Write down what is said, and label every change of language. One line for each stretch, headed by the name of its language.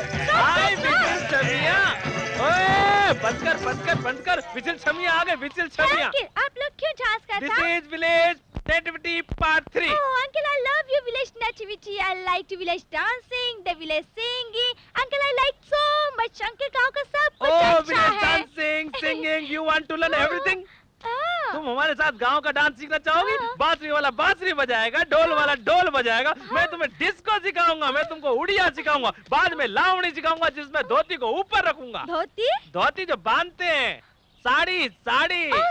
Hindi: हाय vigil छमिया, ओए बंद कर विजिल छमिया आ गए, विजिल छमिया। आप लोग क्यों डांस करते
English: This is village nativity part 3। Oh, uncle, I love your village nativity. I like to village dancing, the village singing. Uncle, I like so much.
Hindi: Uncle, गाँव का सब कुछ
English: Oh,
Hindi: अच्छा
English: village
Hindi: है।
English: dancing, singing, you want to learn everything?
Hindi: हाँ। तुम हमारे साथ गांव का डांस सीखना चाहोगी? बांसुरी वाला बांसुरी बजाएगा, ढोल वाला ढोल बजाएगा, मैं तुम्हें डिस्को सिखाऊंगा, मैं तुमको उड़िया सिखाऊंगा, बाद में लावणी सिखाऊंगा जिसमें धोती को ऊपर रखूंगा। धोती? धोती जो बांधते हैं, साड़ी साड़ी।